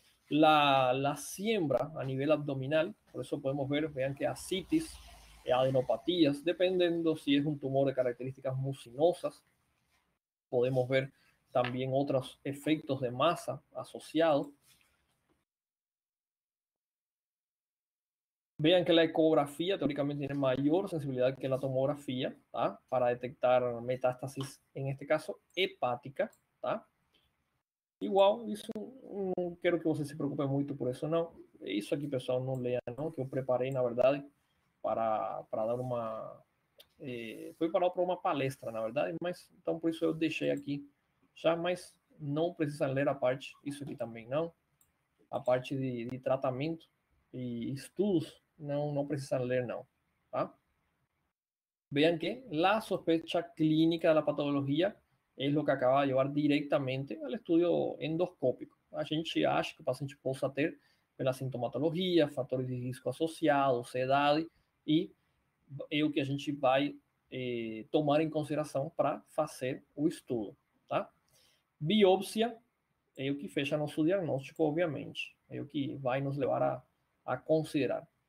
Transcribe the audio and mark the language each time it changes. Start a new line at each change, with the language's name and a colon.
Spanish: La siembra a nivel abdominal, por eso podemos ver, vean que ascitis, adenopatías, dependiendo si es un tumor de características mucinosas, podemos ver también otros efectos de masa asociados. Vean que la ecografía teóricamente tiene mayor sensibilidad que la tomografía, ¿tá? Para detectar metástasis, en este caso hepática, ¿tá?
Portuguese: Igual, isso não quero que você se preocupe muito por isso, não. Isso aqui, pessoal, não leia, não, que eu preparei, na verdade, para dar uma... foi para uma palestra, na verdade, mas então por isso eu deixei aqui já, mas não precisa ler a parte, isso aqui também não, a parte de tratamento e estudos, não precisa ler, não, tá?
Spanish: Vean que la sospecha clínica de la patología es lo que acaba de llevar directamente al estudio endoscópico.
Portuguese: A gente acha que o paciente possa ter pela sintomatologia, fatores de risco associados, idade, e é o que a gente vai tomar em consideração para fazer o estudo, tá? Biópsia é o que fecha nosso diagnóstico, obviamente, é o que vai nos levar a considerar.